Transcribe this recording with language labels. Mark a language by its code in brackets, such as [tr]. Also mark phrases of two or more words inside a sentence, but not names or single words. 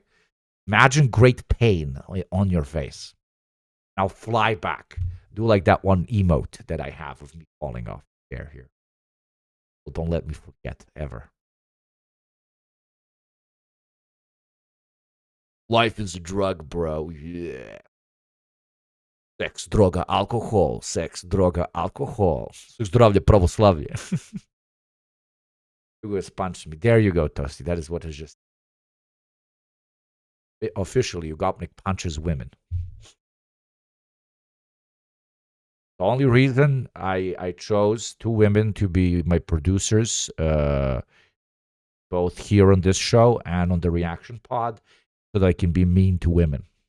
[en] Imagine great pain on your face. Now fly back. Do like that one emote that I have of me falling off the chair here. Well, don't let me forget, ever. Life is a drug, bro. Yeah. [sr] Секс, дрога, алкохол. Секс, дрога, алкохол. Zdravlje, pravoslavlje. [en] You guys punched me. There you go, Toasty. That is what is just... Officially, Ugopnik punches women. The only reason I chose two women to be my producers, both here on this show and on the reaction pod, so that I can be mean to women.